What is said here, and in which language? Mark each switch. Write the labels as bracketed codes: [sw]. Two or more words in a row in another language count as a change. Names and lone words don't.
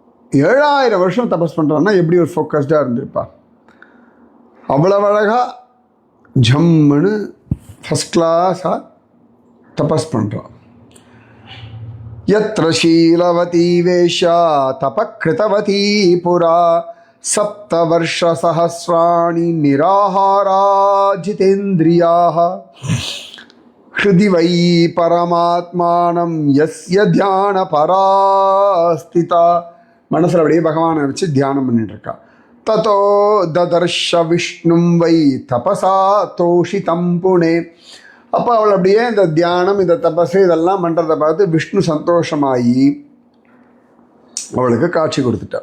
[ta] 7000 வருஷம் தபஸ் பண்ணுறான்னா எப்படி ஒரு ஃபோக்கஸ்டாக இருந்திருப்பா. அவ்வளவு அழகாக ஜம்முன்னு [en] first class [ta] தபஸ் பண்ணுறான். [sa] यत्र शीलवती वेश्या तपकृतवती पुरा सप्तवर्षसहस्राणि निराहारा जितेन्द्रियाः हृदि वै परमात्मानं यस्य ध्यानपरास्थिता. [ta] மனசில் அப்படியே பகவானை வச்சு தியானம் பண்ணிட்டு இருக்கா. [sa] ततो ददर्श विष्णुं वै तपसा तोषितं पुनः. [ta] அப்போ அவள் அப்படியே இந்த தியானம் இந்த தபசு இதெல்லாம் பண்ணுறதை பார்த்து விஷ்ணு சந்தோஷமாயி அவளுக்கு காட்சி கொடுத்துட்டாள்.